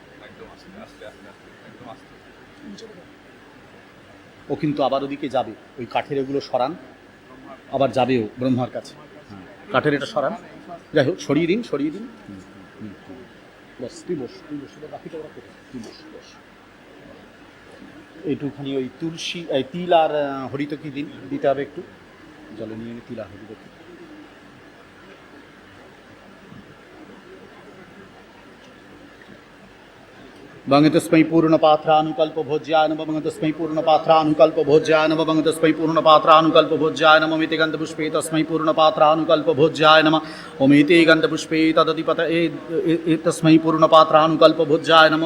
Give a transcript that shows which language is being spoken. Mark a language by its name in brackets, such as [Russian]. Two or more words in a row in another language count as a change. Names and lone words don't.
[Bangla] ও কিন্তু আবার ওদিকে যাবে, ওই কাঠের এগুলো সরান, আবার যাবেও ব্রহ্মার কাছে। কাঠের এটা সরান, যাই হোক সরিয়ে দিন, সরিয়ে দিন। বস, তুই বস, তুই বস, বাকিটা ওরা কোথায়, তুই বস বস। এইটুখানি ওই তুলসী, এই তিল আর হরিতকি দিন, দিতে হবে একটু, জলে নিয়ে তিল আর হরিতকি। [Sanskrit] बंगतस्मै पूर्णपात्रानुकल्प भोज्याय नमः, बंगतस्मै पूर्णपात्रानुकल्प भोज्याय नमः, बंगतस्मै पूर्णपात्रानुकल्प भोज्याय नमः। ओमिति गन्धपुष्पे तस्मै पूर्णपात्रानुकल्प भोज्याय नमः। ओमिति गन्धपुष्पे तदधिपतये तस्मै पूर्णपात्रानुकल्प भोज्याय नमः।